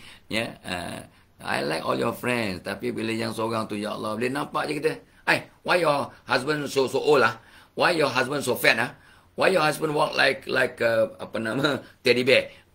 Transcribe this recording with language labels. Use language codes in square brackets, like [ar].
[en] Ya, I like all your friends. [ms] Tapi bila yang seorang tu, ya Allah, boleh nampak je kita. [en] Why your husband so old Why your husband so fat Why your husband walk like [ms] apa nama, [en] teddy bear?